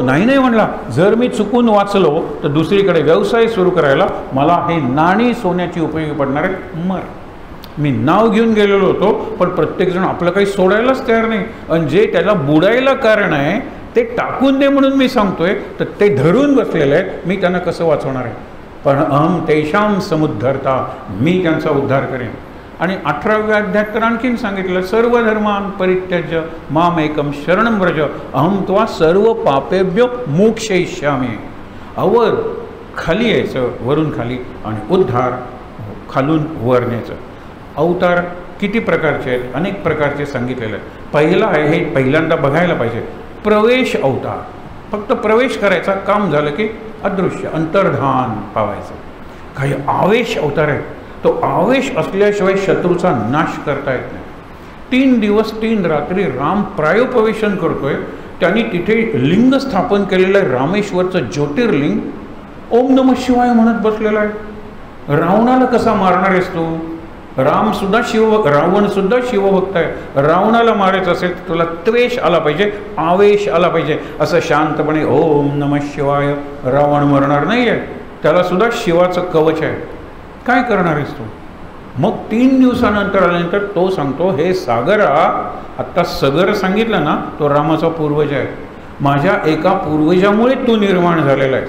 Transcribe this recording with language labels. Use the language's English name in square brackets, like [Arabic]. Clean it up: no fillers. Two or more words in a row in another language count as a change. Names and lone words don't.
[Marathi] नाही म्हणला, जर मी चुकून वाचलो तर दुसरीकडे व्यवसाय सुरू करायला मला हे नाणी सोन्याची उपयोगी पडणार आहे. मर. मी नाव घेऊन गेलेलो होतो, पण प्रत्येकजण आपलं काही सोडायलाच तयार नाही. आणि जे त्याला बुडायला कारण आहे ते टाकून दे म्हणून मी सांगतोय, तर ते धरून बसलेलं आहे. मी त्यांना कसं वाचवणार आहे? [Sanskrit] पण अहम तेषाम समुद्धरता, [Marathi] मी त्यांचा उद्धार करेन. आणि 18व्या अध्यायात तर आणखीन सांगितलं, [Sanskrit] सर्व धर्मान परित्यज्य माम एकम शरणं व्रज अहम त्वा सर्व पापेभ्यो मोक्षयिष्यामि. [Marathi] अवर खाली यायचं, वरून खाली, आणि उद्धार खालून वर न्यायचं. अवतार किती प्रकारचे आहेत? अनेक प्रकारचे सांगितलेले आहेत. पहिला आहे, हे पहिल्यांदा बघायला पाहिजे, प्रवेश अवतार. फक्त प्रवेश करायचा, काम झालं की अदृश्य अंतर्धान पावायचं. काही आवेश अवतार आहेत. तो आवेश असल्याशिवाय शत्रूचा नाश करता येत नाही. 3 दिवस 3 रात्री राम प्रायोपवेशन करतोय. त्यांनी तिथे लिंग स्थापन केलेलं आहे, रामेश्वरचं ज्योतिर्लिंग. [Sanskrit] ओम नमः शिवाय [Marathi] म्हणत बसलेला आहे. रावणाला कसा मारणार आहेस तू? रावण सुद्धा शिवभक्त आहे. रावणाला मारायचं असेल तर तुला त्वेष आला पाहिजे, आवेश आला पाहिजे. असं शांतपणे [Sanskrit] ओम नमः शिवाय [Marathi] रावण मरणार नाही आहे. त्याला सुद्धा शिवाचं कवच आहे. काय करणार आहेस तू? मग 3 दिवसानंतर आल्यानंतर तो सांगतो, हे सागरा, आत्ता सगर सांगितलं ना, तो रामाचा पूर्वज आहे. माझ्या एका पूर्वजामुळे तू निर्माण झालेला आहेस.